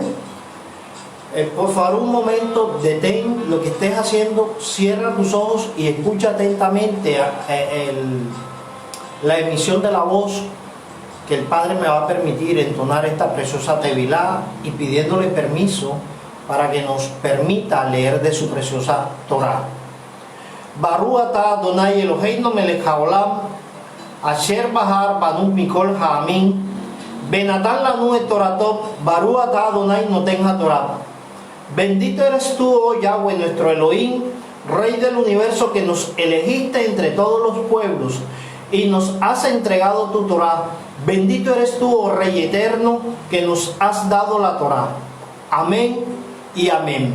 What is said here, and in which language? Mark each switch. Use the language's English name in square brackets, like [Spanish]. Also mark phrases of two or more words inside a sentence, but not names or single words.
[Spanish] Por favor, un momento, detén lo que estés haciendo, cierra tus ojos y escucha atentamente la emisión de la voz que el Padre me va a permitir entonar esta preciosa tevilá, y pidiéndole permiso para que nos permita leer de su preciosa Torah. [Hebrew] ברוך אתה אדוני אלוהינו מלך העולם אשר בחר בנו מכל העמים ונתן לנו את תורתו ברוך אתה אדוני נותן התורה. [Spanish] Bendito eres tú, oh Yahweh, nuestro Elohim, Rey del universo, que nos elegiste entre todos los pueblos y nos has entregado tu Torah. Bendito eres tú, oh Rey eterno, que nos has dado la Torah. Amén y amén.